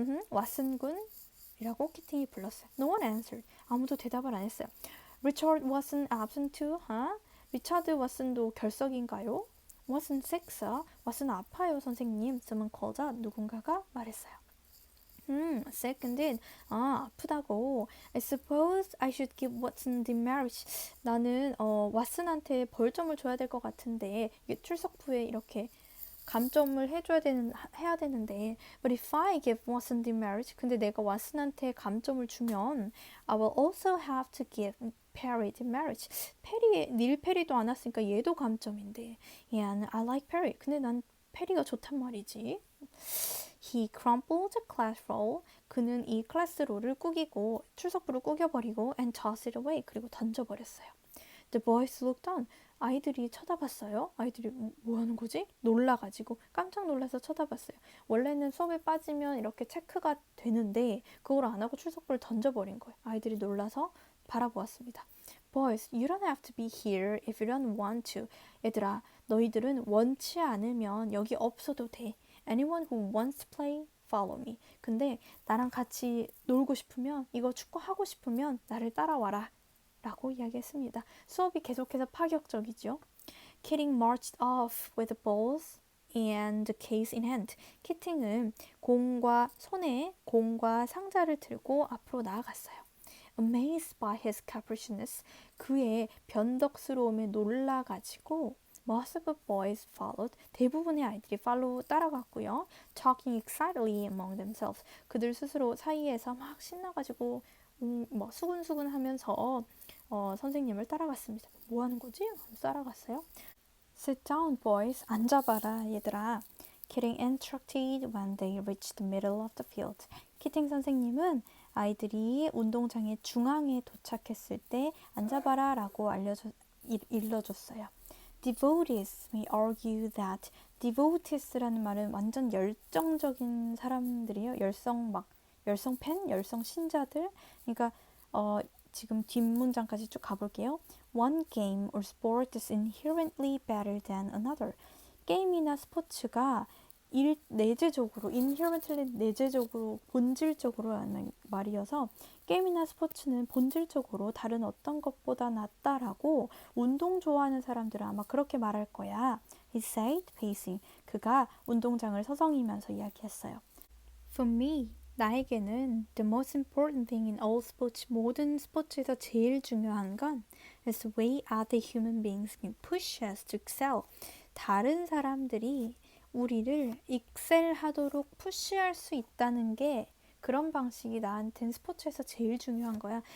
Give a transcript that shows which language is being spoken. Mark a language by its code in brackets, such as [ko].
[ko] 왓슨군? 이라고 키팅이 불렀어요. [en] No one answered. [ko] 아무도 대답을 안 했어요. [en] Richard wasn't absent too, huh? [ko] 리차드 왓슨도 결석인가요? [en] Wasn't sick, sir. [ko] 왓슨 아파요, 선생님. [en] Someone called out. [ko] 누군가가 말했어요. [en] sick indeed. [ko] 아프다고. [en] I suppose I should give Watson demerit. [ko] 나는 왓슨한테 벌점을 줘야 될 것 같은데 이게 출석부에 이렇게 감점을 해야 되는데 [en] But if I give Watson demerit, [ko] 근데 내가 왓슨한테 감점을 주면 [en] I will also have to give Perry demerit. [ko] 닐 페리도 안 왔으니까 얘도 감점인데 [en] Yeah, I like Perry. [ko] 근데 난 페리가 좋단 말이지. [en] He crumpled the class roll. [ko] 그는 이 클래스 롤을 꾸기고 출석부를 꾸겨버리고 [en] and tossed it away. [ko] 그리고 던져버렸어요. [en] The boys looked on. [ko] 아이들이 쳐다봤어요. 아이들이 뭐 하는 거지? 놀라가지고 깜짝 놀라서 쳐다봤어요. 원래는 수업에 빠지면 이렇게 체크가 되는데 그걸 안 하고 출석부를 던져버린 거예요. 아이들이 놀라서 바라보았습니다. [en] Boys, you don't have to be here if you don't want to. [ko] 얘들아, 너희들은 원치 않으면 여기 없어도 돼. [en] Anyone who wants to play, follow me. [ko] 근데 나랑 같이 놀고 싶으면, 이거 축구하고 싶으면 나를 따라와라 라고 이야기했습니다. 수업이 계속해서 파격적이죠. [en] Kidding marched off with the balls and the case in hand. [ko] 키팅은 손에 공과 상자를 들고 앞으로 나아갔어요. [en] Amazed by his capriciousness, [ko] 그의 변덕스러움에 놀라가지고 [en] most of the boys followed, [ko] 대부분의 아이들이 따라갔고요. [en] Talking excitedly among themselves, [ko] 그들 스스로 사이에서 막 신나가지고 뭐 수근수근 하면서 선생님을 따라갔습니다. 뭐 하는 거지? 따라갔어요. [en] Sit down, boys. [ko] 앉아봐라, 얘들아. [en] Kidding interrupted when they reached the middle of the field. [ko] 키팅 선생님은 아이들이 운동장의 중앙에 도착했을 때 앉아봐라 라고 일러줬어요. [en] Devotees may argue that devotes라는 말은 [ko] 완전 열정적인 사람들이에요. 열성 팬, 열성 신자들. 그러니까 지금 뒷문장까지 쭉 가볼게요. [en] One game or sport is inherently better than another. [ko] 게임이나 스포츠가 내재적으로, inherently 내재적으로, 본질적으로 하는 말이어서 게임이나 스포츠는 본질적으로 다른 어떤 것보다 낫다라고 운동 좋아하는 사람들은 아마 그렇게 말할 거야. [en] He said, pacing. [ko] 그가 운동장을 서성이면서 이야기했어요. [en] For me, [ko] 나에게는 [en] the most important thing in all sports, [ko] 모든 스포츠에서 제일 중요한 건 [en] is the way other human beings can push us to excel. [ko] 다른 사람들이 우리를 익셀하도록 푸시할 수 있다는 게, 그런 방식이 나한텐 스포츠에서 제일 중요한 거야.